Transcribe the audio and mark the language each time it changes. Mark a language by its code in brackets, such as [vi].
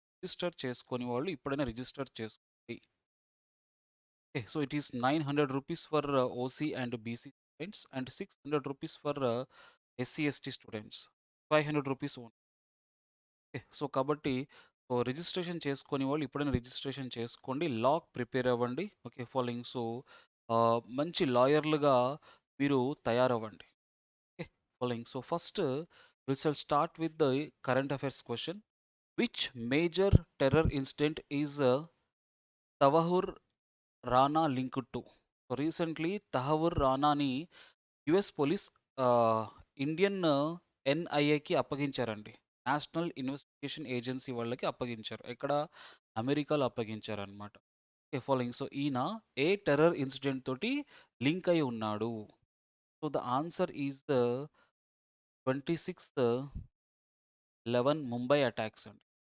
[te] Register చేసుకొని వాళ్ళు ఇప్పుడైనా రిజిస్టర్ చేసుకోండి. [en] Okay, so it is 900 rupees for OC and BC students and 600 rupees for SC ST students. 500 rupees only. [te] Okay, so కాబట్టి so registration చేసుకొని వాళ్ళు ఇప్పుడైనా రిజిస్ట్రేషన్ చేసుకోండి. లాక్ ప్రిపేర్ అవ్వండి. ఓకే, ఫాలోయింగ్ సో మంచి లాయర్లుగా మీరు తయారవ్వండి. [en] Okay, following. So first, we shall start with the current affairs question. Which major terror incident is Tawahur Rana linked to? So recently, Tahawur Rana ni US police Indian [te] ఎన్ఐఏకి అప్పగించారండి. National investigation agency వాళ్ళకి అప్పగించారు. ఎక్కడ అమెరికాలో అప్పగించారు అనమాట. Okay, following. So ఈయన ఏ terror incident తోటి link అయి ఉన్నాడు? [en] So the answer is the 26/11 Mumbai attacks అండి.